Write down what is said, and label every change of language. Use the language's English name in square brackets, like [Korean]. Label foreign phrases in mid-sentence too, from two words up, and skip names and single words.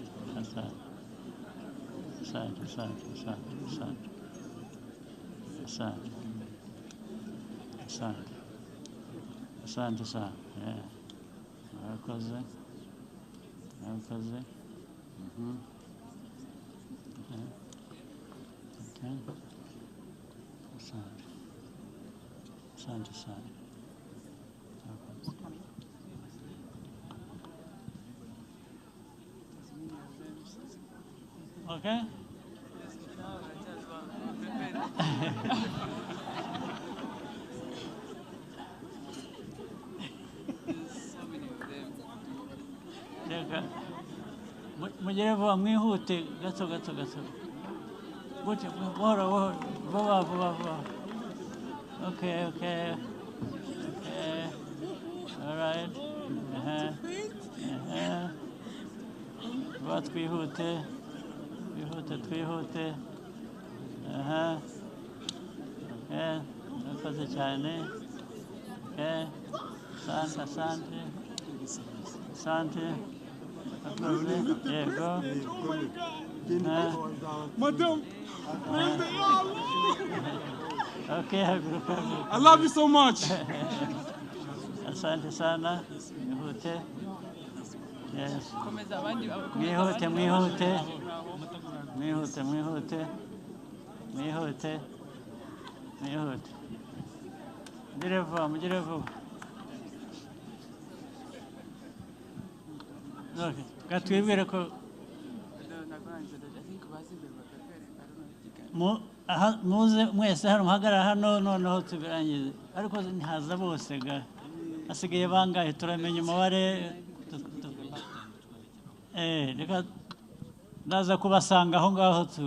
[Swahili] asante sana murakoze asante sana [Kinyarwanda] okay mugere vuba mwihute gato gute buhoro vuba okay [English] all right [Kinyarwanda] vuba twihute murakoze cyane asante yego [English] Madam, okay I love you so much. [Swahili] asante sana [Kinyarwanda] mwihute yes mwihute mugire vuba katwibwire ko muze mwese hano muhagarara hano noneho tubirangize ariko ntihaza bose ga hasigaye bangahe turamenya umubare reka ndaza kubasanga aho ngaho